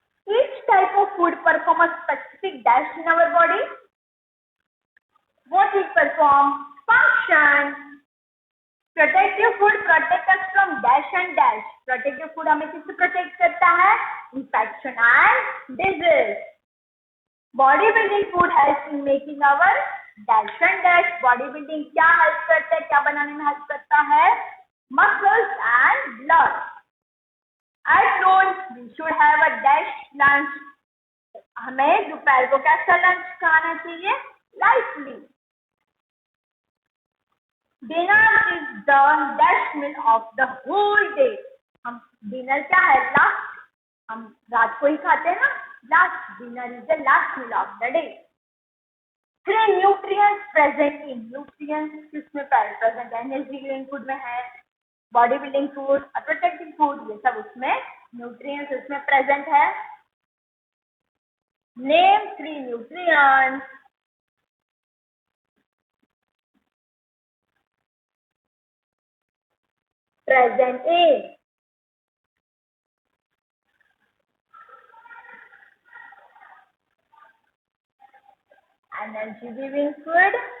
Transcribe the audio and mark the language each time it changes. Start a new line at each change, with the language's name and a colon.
English: Each type of food perform a specific dash in our body. What it perform? Function. Protective food protect us from dash and dash.
Hindi: Protective food हमें किससे protect करता है?
English: Infection and disease. Bodybuilding food helps in making our dash and dash.
Hindi: Bodybuilding क्या help करता है? क्या बनाने में help करता है?
English: Muscles and blood. At noon we should have a dash lunch.
Hindi: हमें दोपहर को कैसा लंच खाना चाहिए?
English: Lightly. Dinner is the dash meal of the whole day.
Hindi: हम डिनर क्या है? लास्ट. हम रात को ही खाते हैं ना. Last.
English: Dinner is the last meal of the day. 3 nutrients present in.
Hindi: Nutrients किसमें present है? एनर्जी गिविंग फूड में है, body building food, protective food, ये सब उसमें न्यूट्रिएंट्स उसमें प्रेजेंट है.
English: Name 3 nutrients. Present in energy giving food,